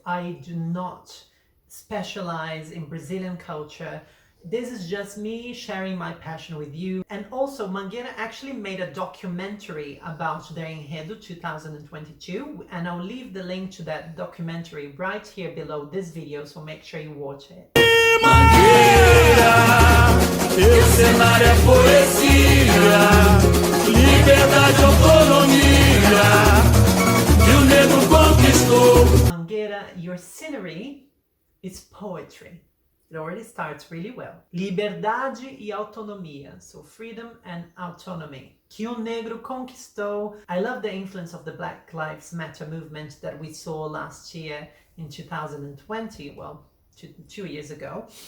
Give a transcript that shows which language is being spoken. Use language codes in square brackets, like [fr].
[en] I do not specialize in Brazilian culture. This is just me sharing my passion with you. And also Mangueira actually made a documentary about their Enredo 2022, and I'll leave the link to that documentary right here below this video, so make sure you watch it. [pt] Mangueira, teu cenário é poesia, liberdade, autonomia, que o negro conquistou. [en] Mangueira, your scenery is poetry. It already starts really well. [pt] Liberdade e autonomia, [en] so freedom and autonomy. [pt] Que o negro conquistou. [en] I love the influence of the Black Lives Matter movement that we saw last year in 2020, well, two years ago.